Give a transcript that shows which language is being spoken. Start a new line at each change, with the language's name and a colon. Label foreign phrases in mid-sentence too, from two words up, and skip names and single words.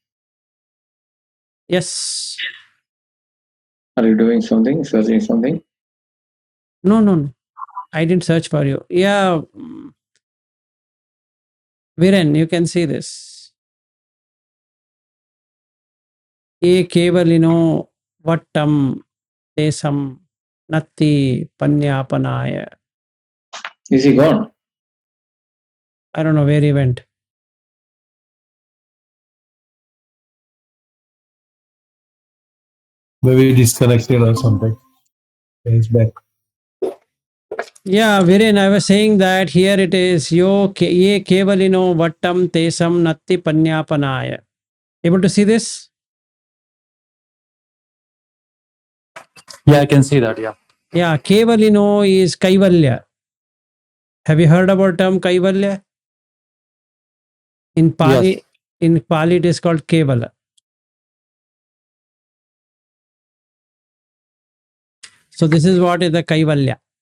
English: Yes. Are you doing something? Searching something? No. I didn't search for you. Yeah. Viren, you can see this.
Pali: A Kevalino Vattam tesam natti panyapanaya.
English: Is he gone? I don't know where he went. Maybe disconnected or something. He's back. Yeah, Viren, I was saying that here it is
Pali: ye kevalino vattam tesam natti panyapanaya.
English: Able to see this? Yeah, I can see that. Yeah. Yeah, kevalino is kaivalya. Have you heard about term kaivalya? In Pali, Yes. in Pali it is called kevala. So this is what is the kaivalya.